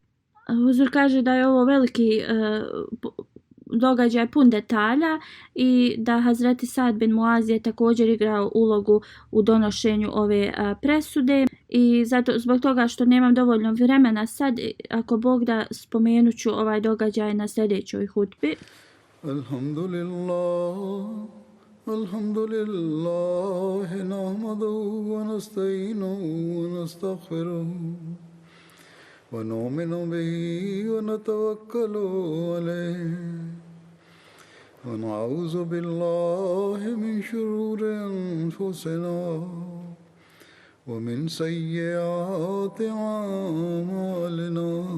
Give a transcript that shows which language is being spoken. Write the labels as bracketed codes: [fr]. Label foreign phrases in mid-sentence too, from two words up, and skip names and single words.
[bs] Huzur kaže da je ovo veliki događaj pun detalja i da Hazreti Sad bin Muaz je također igrao ulogu u donošenju ove presude, i zbog toga što nemam dovoljno vremena sad, ako Bog da, spomenut ću ovaj događaj na sljedećoj hutbi. [ar] الحمد لله نحمده ونستعينه ونستغفره ونؤمن به ونتوكل عليه ونعوذ بالله من شرور أنفسنا ومن سيئات أعمالنا